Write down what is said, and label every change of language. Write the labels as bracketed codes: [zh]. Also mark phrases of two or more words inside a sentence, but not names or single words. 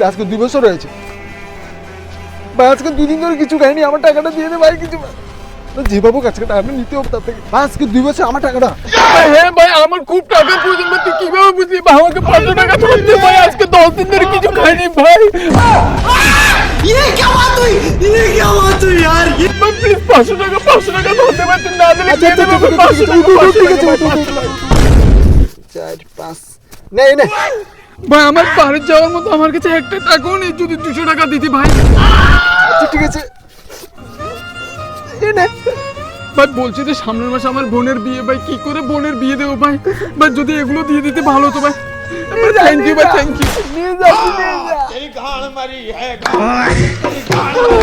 [bn] আজকে 2 বছর হয়েছে ভাই, আজকে 2 দিন ধরে কিছু খাইনি, আমার টাকাটা দিয়ে দে ভাই। কিছু যেভাবে আজকে টাকাটা নিতে হবে তার থেকে ভাই, আজকে 2 বছর আমার টাকাটা। হ্যাঁ ভাই, আমার খুব টাকা প্রয়োজন ভাই, তুই কিভাবে বুঝলি ভাই? আমাকে 500 টাকা ধরতে ভাই, আজকে 10 দিন ধরে কিছু খাইনি ভাই। [hi] ये क्या बात हुई यार? [bn] ভাই প্লিজ 500 টাকা ধরতে ভাই, তুই না দিলে আচ্ছা, কে দেবে ঠিক আছে, 500 টাকা? ঠিক আছে, 500 ঠিক আছে, টাকা, ঠিক আছে, 500 টাকা। 4 5 নেই নে। ভাই আমার বাড়ি যাওয়ার মতো আমার কাছে একটা টাকাও নেই, যদি 200 টাকা দিতি ভাই। আচ্ছা ঠিক আছে, এই নে। ভাই বলছি যে সামনের মাসে আমার বোনের বিয়ে, ভাই কি করে বোনের বিয়ে দেবো ভাই? ভাই যদি এগুলো দিয়ে দিতে ভালো হতো ভাই। [en] thank you [bn] ভাই, [en] thank you. [bn] নিয়ে যা, নিয়ে যা। [hi] तेरी गाड़ मरी है गाड़, तेरी गाड़